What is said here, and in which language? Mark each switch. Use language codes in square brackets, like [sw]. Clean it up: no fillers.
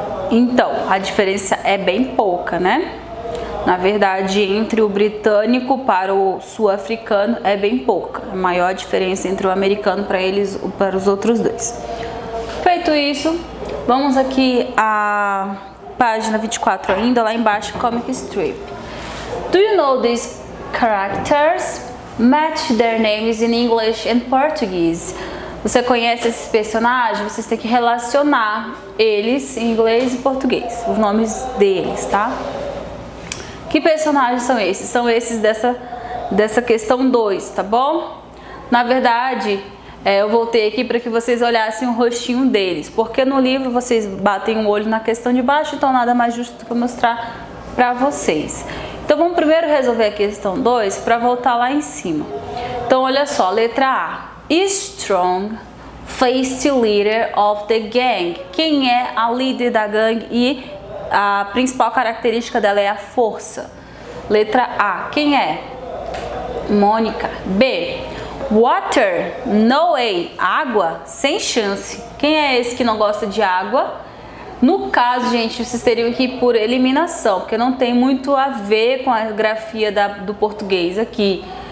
[pt] Então, a diferença é bem pouca, né? Na verdade, entre o britânico para o sul-africano é bem pouca. A maior diferença entre o americano para os outros dois. Feito isso, vamos aqui à página 24 ainda, lá embaixo, Comic Strip. [en] Do you know these characters? Match their names in English and Portuguese. [pt] Você conhece esses personagens? Vocês têm que relacionar eles em inglês e português, os nomes deles, tá? Que personagens são esses? São esses dessa questão 2, tá bom? Na verdade, eu voltei aqui para que vocês olhassem o rostinho deles, porque no livro vocês batem um olho na questão de baixo, então nada mais justo do que eu mostrar para vocês. Então vamos primeiro resolver a questão 2 para voltar lá em cima. Então olha só, letra A. [en] Strong, faced leader of the gang. [pt] Quem é a líder da gangue e a principal característica dela é a força? Letra A. Quem é? Mônica. B. [en] Water, no way. [pt] Água, sem chance. Quem é esse que não gosta de água? No caso, gente, vocês teriam que ir por eliminação, porque não tem muito a ver com a grafia do português aqui.